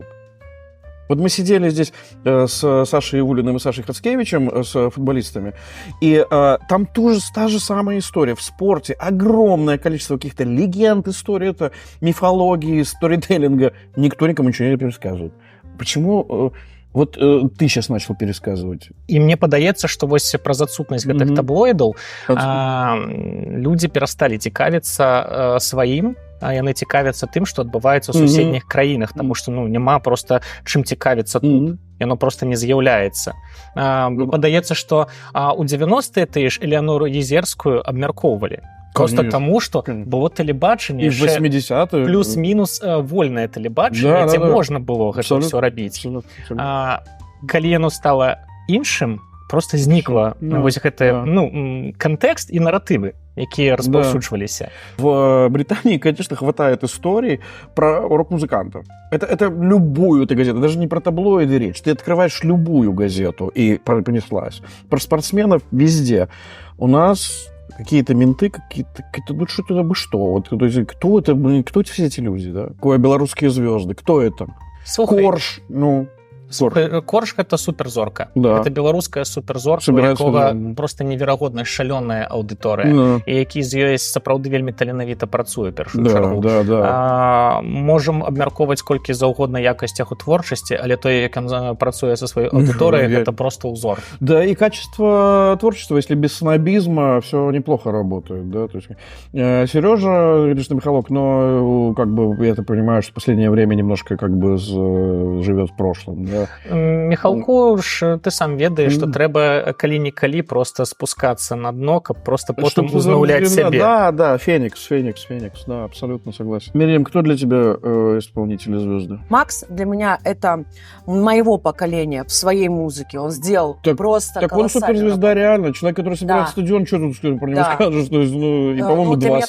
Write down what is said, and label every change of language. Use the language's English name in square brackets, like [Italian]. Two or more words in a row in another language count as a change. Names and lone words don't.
[Russian] Вот мы сидели здесь с Сашей Ивулиным и Сашей Хацкевичем, с футболистами, и там тоже та же самая история. В спорте огромное количество каких-то легенд, историй, это мифологии, сторителлинга. Никто никому ничего не пересказывает. Почему вот ты сейчас начал пересказывать? [Belarusian] І мне падаецца, што вось праз адсутнасць гэтых таблоідаў людзі перасталі цікавіцца сваім, а яны цікавяцца тым, што адбываецца ў суседніх краінах, таму што няма проста чым цікавіцца тут. Яно просто не з'яўляецца. Падаецца, што у 90-е тыя ж Элеонору Езерскую абмяркоўвалі. Просто таму, што было тэлебачанне і в 80-е плюс-мінус вольнае тэлебачанне, дзе можна было гэта ўсё рабіць. Калі яно стала іншым, просто знікла вось гэты кантэкст і наратывы, якія распаўсюджваліся. [Russian] В Британии, конечно, хватает историй про рок-музыкантов. Это любую ты газету, даже не про таблоиды речь. Ты открываешь любую газету, и понеслась. Про спортсменов везде. У нас какие-то менты, ну что-то бы что. Вот, кто все эти люди, да? Белорусские звезды, кто это? [Belarusian] Слухай, Корж, Корж гэта суперзорка. [Russian] Да. [Belarusian] Гэта беларуская суперзорка, у якога просто неверагодна шалёная аўдыторыя, і які з ёй сапраўды вельмі таленавіта працуе першую чаргу. Можам абмяркоўваць колькі заўгодна якасцях у творчасці, але тое, як ён працуе са сваёй аўдыторыяй, гэта просто ўзор. [Russian] Да, и качество творчества, если без снобизма, все неплохо работает, да, то есть Сережа, конечно, Михалок, но как бы я это понимаю, что в последнее время немножко как бы живет в прошлом, да. [Belarusian] Михалку ж ты сам ведаеш, што трэба калі-нікалі просто спускацца на дно, каб просто потым узнаўляць сябе. [Russian] Да, Феникс, да, абсолютно согласен. Мирьям, кто для тебя исполнители звезды? Макс для меня это моего поколения в своей музыке. Он сделал просто так он суперзвезда реально. Человек, который собирает стадион, что тут про него скажешь? То есть, и, по-моему, для меня